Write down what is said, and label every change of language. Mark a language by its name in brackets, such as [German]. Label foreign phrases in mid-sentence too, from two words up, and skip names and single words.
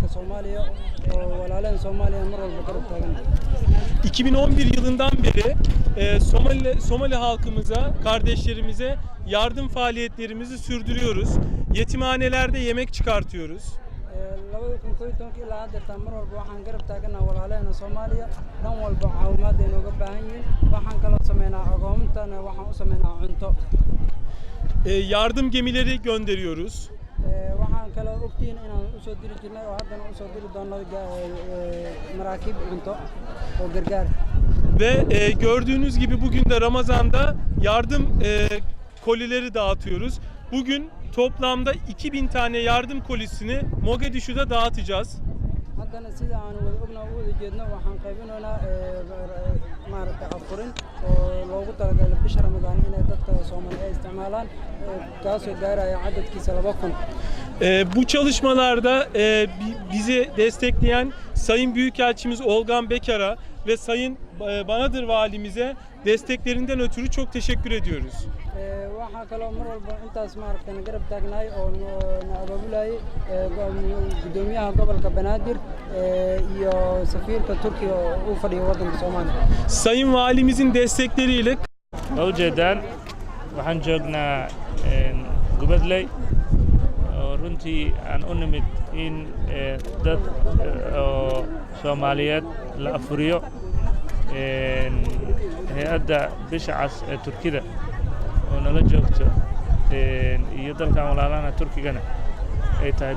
[Somali] Soomaaliya oo walaaleen Soomaaliya mar walba garab taagan. [Turkish] 2011 yılından beri Somali halkımıza, kardeşlerimize yardım faaliyetlerimizi sürdürüyoruz. Yetimhanelerde yemek çıkartıyoruz. [Somali] 2011 ilaa hadda mar walba waxaan garab taaganahay walaaleen Soomaaliya dhan walba caawimaad ay nooga baahan yihiin. Waxaan kala sameynaa aqoontana waxaan u sameynaa cunto. [Turkish] Yardım gemileri gönderiyoruz. [Somali] Waxaan kala ogtiin inaan u soo diri jirnay oo haddana u soo diri doono maraakiib cunto oo gargaar. [Turkish] Ve gördüğünüz gibi bugün de Ramazan'da yardım kolileri dağıtıyoruz. Bugün toplamda 2000 tane yardım kolisini Mogadishu'da dağıtacağız. [Somali] Haddana sida aan wada ognahay u wada jeedno waxaan qaybinaynaa maaragtay afurin oo loogu talagalay bisha Ramadaan inay dadka Soomaaliyeed ay isticmaalaan kaasoo gaaraya cadadkiisa 2000. [Turkish] Bu çalışmalarda bizi destekleyen Sayın Büyükelçimiz Olgan Bekar'a ve Sayın Banadır Valimize desteklerinden ötürü çok teşekkür ediyoruz. [Somali] Waxaa kaloo mar walba intaas maaragtay garab taagnaay oo na abaabulayay gudoomiyaha gobolka Banaadir iyo safiirka Turkiga oo u fadhiyo waddanka Soomaaliya. [Turkish] Sayın Valimizin destekleriyle [Somali] ujeedaan waxaan joognaa Gubadley oo runtii aan u nimid in dad Soomaaliyeed la afuriyo hay'adda Bisha Cas ee Turkida oo nala joogto iyo dalkan walaalana Turkigana ay tahay